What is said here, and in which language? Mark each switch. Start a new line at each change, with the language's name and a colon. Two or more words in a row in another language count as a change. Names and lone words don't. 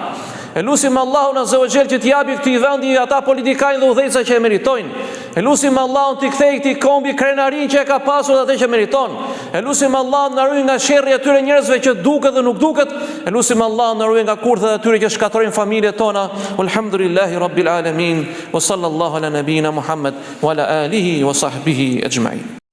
Albanian: E lutim Allahun
Arabic: عز وجل
Albanian: që t'i japi këtij vendi ata politikajnë dhe udhëheqësa që e meritojnë. E lutim Allahun t'i kthej këtij kombi krenarin që e ka pasur atë që meriton. E lutim Allahun na ruaj nga sherrri i atyre njerëzve që duket dhe nuk duket. E lutim Allahun na ruaj nga kurthet e atyre që shkatrojnë familjet tona.
Arabic: الحمد لله رب العالمين وصلى الله على نبينا محمد وعلى آله وصحبه أجمعين.